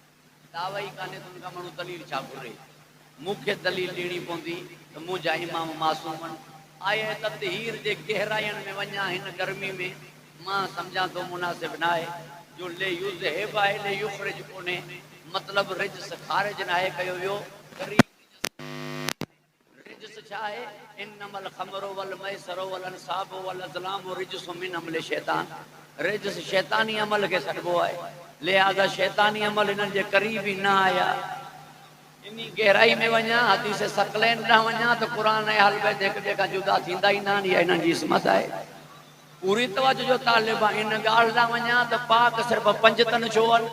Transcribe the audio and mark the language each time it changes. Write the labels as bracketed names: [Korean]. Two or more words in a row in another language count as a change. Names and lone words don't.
[Sindhi] दावा ई कान्हे त उन खां माण्हू दलील छा घुरे? मूंखे दलील ॾियणी पवंदी त मुंहिंजा इमाम मासूम आहिनि। आए ततहीर जे गहराइयुनि में वञा हिन गर्मी में मां सम्झां थो मुनासिब न आहे। जो [Arabic] ليذهب [Sindhi] आहे [Arabic] ليخرج [Sindhi] कोन्हे, मतिलबु रिजस ख़ारिज न आहे कयो वियो। रिजस छा आहे? [Arabic] إنما الخمر والميسر والأنصاب والأزلام رجس من عمل الشيطان. [Sindhi] रिजस शैतानी अमल खे सॾिबो आहे, लिहाज़ा शैतानी अमल हिननि जे क़रीब ई न आया। इन गहराई में वञा, हदीस सकलैन ॾांहुं वञा त क़ुरान ऐं अहल बैत हिक ॿिए खां जुदा थींदा ई न आहिनि। इहा हिननि जी इस्मत आहे। पूरी तवज्जो जो तालिब आहे। इन ॻाल्हि ॾांहुं वञा त पाक सिर्फ़ु पंज तन छो आहिनि?